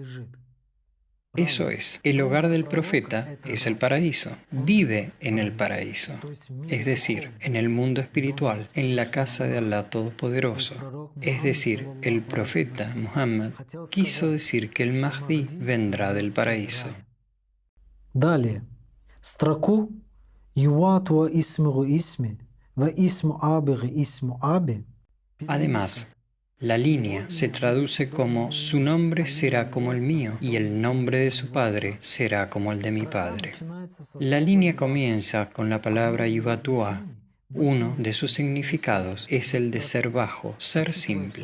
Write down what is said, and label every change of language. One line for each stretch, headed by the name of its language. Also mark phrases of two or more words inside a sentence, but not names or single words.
Spanish: Eso es, el hogar del profeta es el paraíso, vive en el paraíso, es decir, en el mundo espiritual, en la casa de Allah Todopoderoso. Es decir, el profeta Muhammad quiso decir que el Mahdi vendrá del paraíso.
Russian: Далее.
Arabic: Строку «يواطئ اسمه اسمي، واسم أبيه اسم أبي».
Spanish: Además, la línea se traduce como su nombre será como el mío y el nombre de su padre será como el de mi padre. La línea comienza con la palabra yuvatua. Uno de sus significados es el de ser bajo, ser simple.